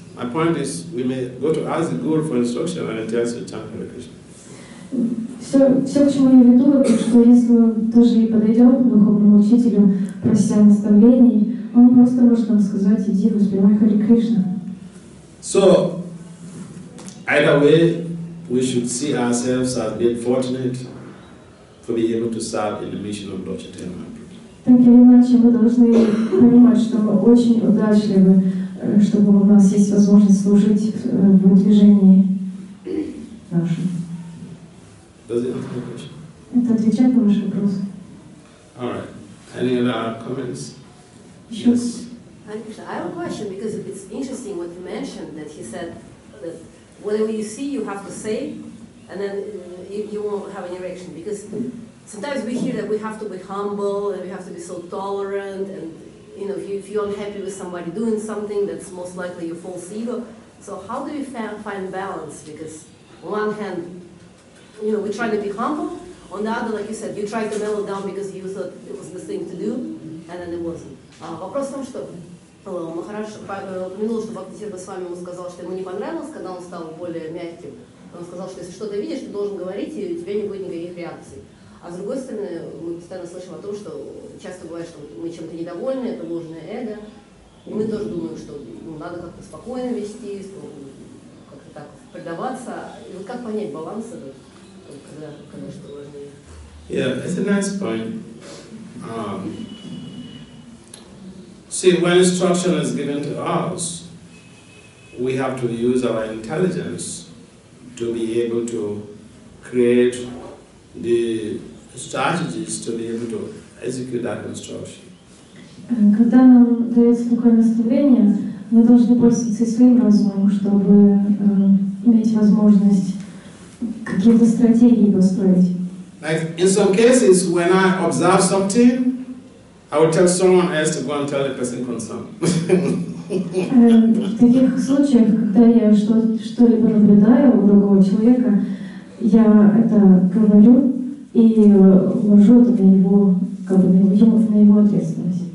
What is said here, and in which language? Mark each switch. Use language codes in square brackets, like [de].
[en] My point is, we may go to ask the Guru for instruction, and it tells you to chant Hare Krishna. [ru] Все, к чему я веду, это что если мы тоже и подойдем к духовному учителю, прося наставлений, он просто может нам сказать, иди, воспевай Харе Кришна. [en] So, either way, we should see ourselves as being fortunate to be able to serve in the mission of Lord Chaitanya Mahaprabhu. [ru] Так или иначе, мы должны понимать, что мы очень удачливы, чтобы у нас есть возможность служить в движении нашем. [en] Does it answer the question? [ru] Это отвечает на ваш вопрос. [en] All right. Any other comments? [ru] Еще? [en] Yes. I have a question because it's interesting what you mentioned, that he said that whatever you see you have to say, and then you won't have any reaction, because sometimes we hear that we have to be humble and we have to be so tolerant, and you know, if you're unhappy with somebody doing something, that's most likely your false ego. So how do you find balance? Because on one hand, you know, we try to be humble, on the other, like you said, you try to mellow down because you thought it was the thing to do, and then it wasn't. [ru] Вопрос в том, что Махарадж упомянул, что Бхакти Vasudeva Swami ему сказал, что ему не понравилось, когда он стал более мягким. Он сказал, что если что-то видишь, ты должен говорить, и у тебя не будет никаких реакций. А с другой стороны, мы постоянно слышим о том, что часто бывает, что мы чем-то недовольны, это ложное эго. И мы тоже думаем, что надо как-то спокойно вести, как-то так предаваться. И вот как понять баланс этот, когда что важнее? [en] Yeah, it's a nice point. See, when instruction is given to us, we have to use our intelligence to be able to create the strategies to be able to execute that instruction. [ru] Когда нам дается такое наставление, мы должны пользоваться своим разумом, чтобы иметь возможность какие-то стратегии построить. [en] Like in some cases, when I observe something, I will tell someone else to go and tell the person concerned. [ru] В таких случаях, когда я что-либо наблюдаю у другого человека, я это говорю и ложу это на его, как бы, на его ответственность.